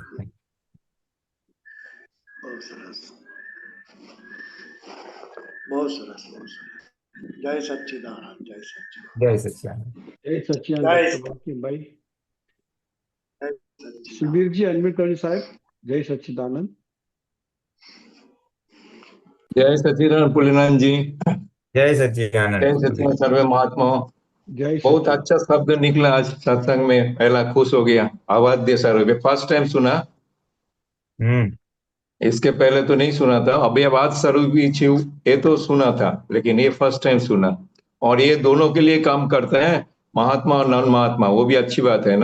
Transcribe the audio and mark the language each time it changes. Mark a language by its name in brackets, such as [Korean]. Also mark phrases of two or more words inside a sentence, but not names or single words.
[Gujarati] બહુ સરસ, બહુ સરસ, બહુ સરસ. જય સચ્ચિદાનંદ, જય સચ્ચિદાનંદ, જય સચ્ચિદાનંદ. જય સચ્ચિદાનંદ જય ડૉક્ટર બંકિમભાઈ. સચ્ચિદાનંદ. સુબીરજી અનમ્યુટ કરજો સાહેબ. જય સચ્ચિદાનંદ. [Hindi] जय सच्चिदानंद पुलिनाथ जी। जय जय सच्चिदानंद। सच्चिदानंद सर्वे महात्माओं। [Gujarati] જય [Hindi] बहुत [Gujarati] સચ્ચિદાનંદ. [Hindi] अच्छा शब्द निकला आज सत्संग में, पहला खुश हो गया। आवाज दे सर्वे, [English] first time [Hindi] सुना, हम्म। इसके पहले तो नहीं सुना था। अभी आवाज सर्वी छी ये तो सुना था, लेकिन ये [English] first time [Hindi] सुना। और ये दोनों के लिए काम करते हैं, महात्मा और नॉन महात्मा, वो भी अच्छी बात है ना।